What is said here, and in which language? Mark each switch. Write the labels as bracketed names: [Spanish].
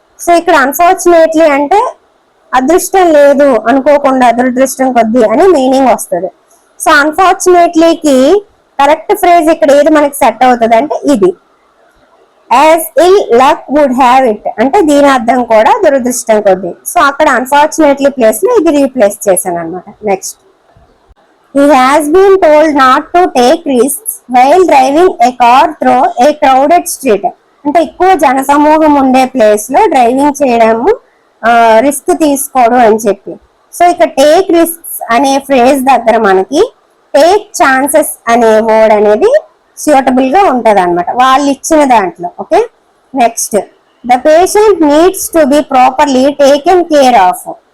[Telugu] So ఇక్కడ unfortunately అంటే అదృష్టం లేదు, అనుకోకుండా, దురదృష్టం కొద్ది అని మీనింగ్ వస్తుంది. సో అన్ఫార్చునేట్లీకి కరెక్ట్ ఫ్రేజ్ ఇక్కడ ఏది మనకి సెట్ అవుతుంది అంటే ఇది. [English] as ill luck would have it [Telugu] అంటే దీని అర్థం కూడా దురదృష్టం కొద్ది. సో అక్కడ అన్ఫార్చునేట్లీ ప్లేస్ లో ఇది రీప్లేస్ చేశాను అనమాట. [English] Next, he has been told not to take risks while driving a car through a crowded street. [Telugu] అంటే ఎక్కువ జనసమూహం ఉండే ప్లేస్ లో డ్రైవింగ్ చేయడము రిస్క్ తీసుకోవడం అని చెప్పి. సో ఇక్కడ టేక్ రిస్క్స్ అనే ఫ్రేజ్ దగ్గర మనకి టేక్ ఛాన్సెస్ అనే వర్డ్ అనేది సూటబుల్ గా ఉంటది అనమాట వాళ్ళు ఇచ్చిన దాంట్లో. [English] Okay, next, the patient needs to be properly taken care of.